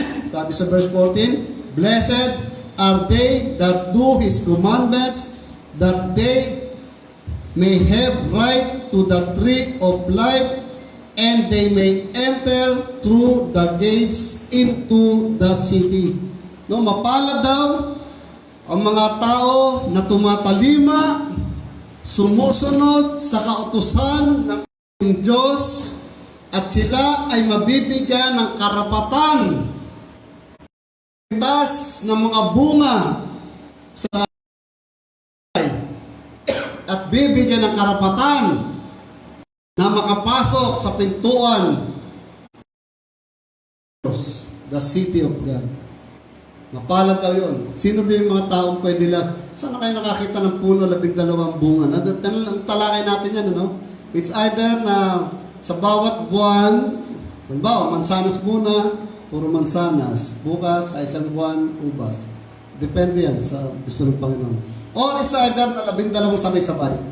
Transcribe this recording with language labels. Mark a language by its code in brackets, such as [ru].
[tl] Sabi sa [en] verse 14, blessed are they that do His commandments, that they may have right to the tree of life, and they may enter through the gates into the city. [tl] Mapalad daw ang mga tao na tumatalima, sumusunod sa kautusan ng Diyos, at sila ay mabibigyan ng karapatan ng mga bunga sa at bibigyan ng karapatan na makapasok sa pintuan [en] the city of God. [tl] Mapalad daw yun. Sino ba yung mga taong pwede lang? Saan na kayo nakakita ng puno 12 bunga? Talakay natin yan, ano? [en] It's either [tl] na sa bawat buwan, halimbawa, mansanas muna, puro mansanas. Bukas ay isang buwan, ubas. Depende yan sa gusto ng Panginoon. [en] Or it's either [tl] na 12 sabay-sabay.